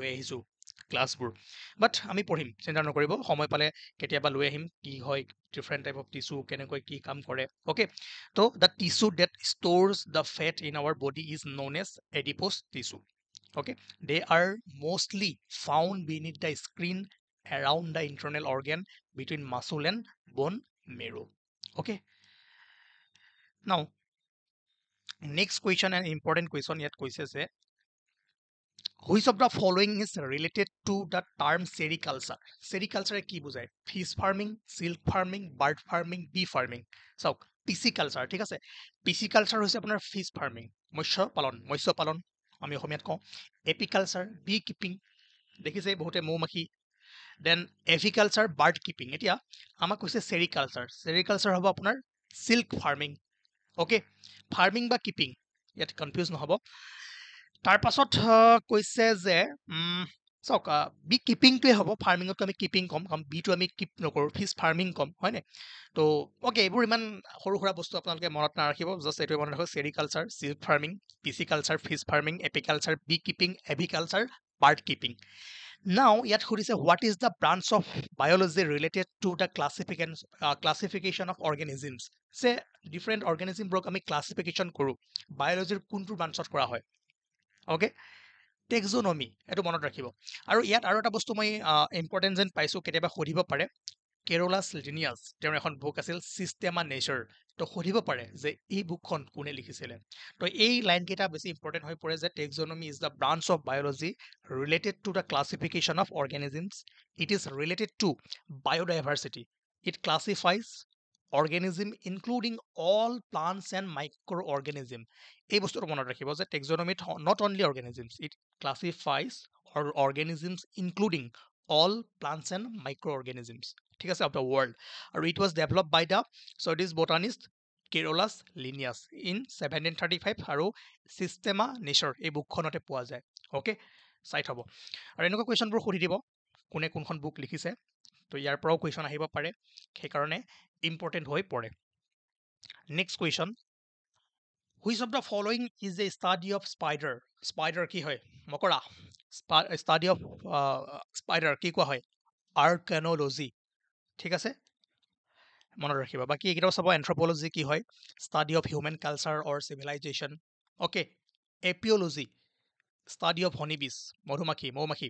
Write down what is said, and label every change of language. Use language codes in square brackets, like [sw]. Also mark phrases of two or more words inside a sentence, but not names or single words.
[as] আহিছোঁ ক্লাছবোৰ বাট আমি পঢ়িম চিন্তা নকৰিব সময় পালে কেতিয়াবা লৈ আহিম কি হয় [en] different type of tissue [as] কেনেকৈ কি কাম কৰে [en] okay so the tissue that stores the fat in our body is known as adipose tissue okay they are mostly found beneath the skin around the internal organ between muscle and bone marrow okay now next question and important question [as] ইয়াত কৈছে যে [en] which of the following is related to the term sericulture sericulture [as] কি বুজায় [en] fish farming silk farming bird farming bee farming চাওক pisciculture ঠিক [as] আছে pisciculture হৈছে আপোনাৰ [en] fish farming [as] মৎস্য পালন আমি অসমীয়াত কওঁ [en] apiculture bee keeping [as] দেখিছে বহুতে মৌমাখি [en] then aviculture bird keeping [as] এতিয়া আমাক কৈছে চেৰিকালচাৰ হ'ব আপোনাৰ [en] silk farming okay farming [as] বা কিপিং ইয়াত কনফিউজ নহ'ব তাৰ পাছত কৈছে যে চাওক বি কিপিংটোৱে হ'ব ফাৰ্মিঙতকৈ আমি কিপিং ক'ম কাৰণ বিটো আমি কিপ নকৰোঁ [en] fish farming [as] ক'ম হয়নে তো অ'কে এইবোৰ ইমান সৰু সুৰা বস্তু আপোনালোকে মনত নাৰাখিব জাষ্ট এইটোৱে মনত ৰাখিব [en] sericulture silk farming pisciculture fish farming apiculture bee keeping aviculture bird keeping Now, [as] ইয়াত সুধিছে [en] what is the branch of biology related to the classification of organisms? [as] যে [en] different organismবোৰক [as] আমি classification কৰোঁ biologyৰ কোনটো ব্ৰাঞ্চত কৰা হয় অ'কে টেক্সোনমি এইটো মনত ৰাখিব আৰু ইয়াত আৰু এটা বস্তু মই ইম্পৰ্টেণ্ট যেন পাইছোঁ কেতিয়াবা সুধিব পাৰে কেৰলাছ লিনিয়াছ তেওঁৰ এখন বুক আছিল চিষ্টেমা নেচাৰ তো সুধিব পাৰে যে এই বুকখন কোনে লিখিছিলে তো এই লাইনকেইটা বেছি ইম্পৰ্টেণ্ট হৈ পৰে যে [en] taxonomy is the branch of biology related to the classification of organisms. It is related to biodiversity. It classifies organism including all plants and microorganism. [as] এই বস্তুটো মনত ৰাখিব যে টেক্সোনমিত [en] not only organisms, it classifies organisms including all plants and microorganisms. [as] ঠিক আছে, [en] of the world, আৰু it was developed by the Swedish botanist Carolus Linnaeus in 1735 আৰু Systema Nature [as] এই বুকখনতে পোৱা যায়। অ'কে, চাইট হ'ব। আৰু এনেকুৱা কুৱেশ্যনবোৰ সুধি দিব কোনে কোনখন বুক লিখিছে, তো ইয়াৰ পৰাও কুৱেশ্যন আহিব পাৰে, সেইকাৰণে ইম্পৰ্টেণ্ট হৈ পৰে। [en] next question, which of the following is a study of spider? [as] স্পাইডাৰ কি হয়? মকৰা। [en] study of spider [as] কি কোৱা হয়? আৰ্কান'লজি। ঠিক আছে, মনত ৰাখিবা। বাকী এইকেইটাও চাব। এন্থ্ৰপলজি কি হয়? [en] study of human culture or civilization. okay, apiology study of honeybees, [as] মধুমাখি, মৌমাখি।